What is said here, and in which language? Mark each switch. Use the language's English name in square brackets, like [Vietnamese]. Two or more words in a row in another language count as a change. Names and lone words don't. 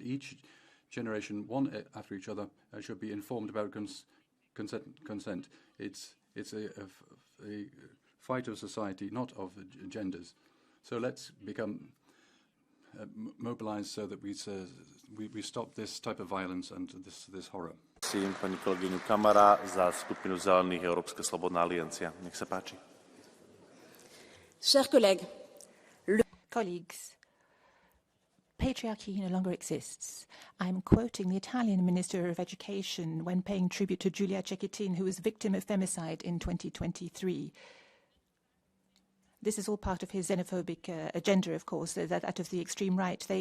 [English] Each generation, one after each other, should be informed about consent. It's a fight of society, not of genders. So let's become mobilized so that we stop this type of violence and this horror. [Slovak] Prosím pani kolegyňu Kamara za skupinu Zelených Európska slobodná aliancia. Nech sa páči. [French] Chers collègues, [English] Colleagues, patriarchy no longer exists. I'm quoting the Italian Minister of Education when paying tribute to Giulia Cecchettin, who was victim of femicide in 2023. This is all part of his xenophobic agenda, of course, that of the extreme right.